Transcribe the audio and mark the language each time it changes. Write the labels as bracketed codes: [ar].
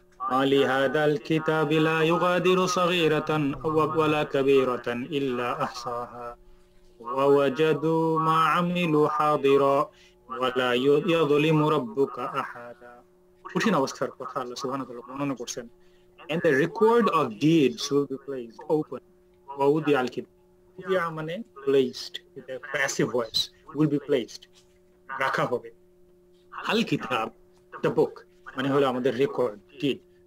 [ar] ما لهذا الكتاب لا يغادر صغيرة ولا كبيرة إلا أحصاها ووجدوا ما عملوا حاضرا ولا يظلم ربك أحدا. [bn] কঠিন অবস্থার কথা আল্লাহ সুবহানাহু ওয়া তাআলা বর্ণনা করছেন। [en] And the record of deeds will be placed open. ওয়াউদি আল কিতাব, মানে placed, with a passive voice, will be placed, [bn] রাখা হবে। আল কিতাব, [en] the book, [bn] মানে হলো আমাদের রেকর্ড, ডিড।